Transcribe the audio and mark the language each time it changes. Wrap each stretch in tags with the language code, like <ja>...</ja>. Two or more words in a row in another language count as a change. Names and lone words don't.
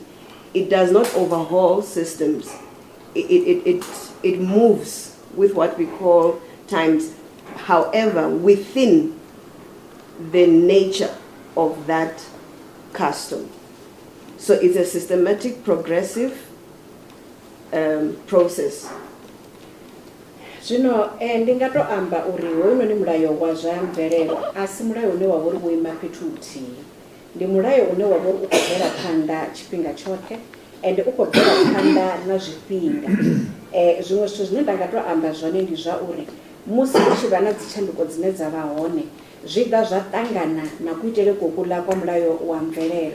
<en>It does not overhaul systems. It moves with what we call times, however, within the nature of that custom. So it's a systematic, progressive process.</en> <ve>Zwino ndi nga to amba uri hoyunoni mulayo wa zwa mvelelo asi mulayo une wa vhori wo ima fhethu huthihi. Ndi mulayo une wa vhori u khou bvela phanḓa tshifhinga tshoṱhe ende u khou bvela phanḓa na zwifhinga. Zwiṅwe zwithu zwine nda nga to amba zwone ndi zwa uri musi hu tshi vha na dzitshanduko dzine dza vha hone zwi ḓa zwa ṱangana na kuitele kokula kwa mulayo wa mvelelo.</ve>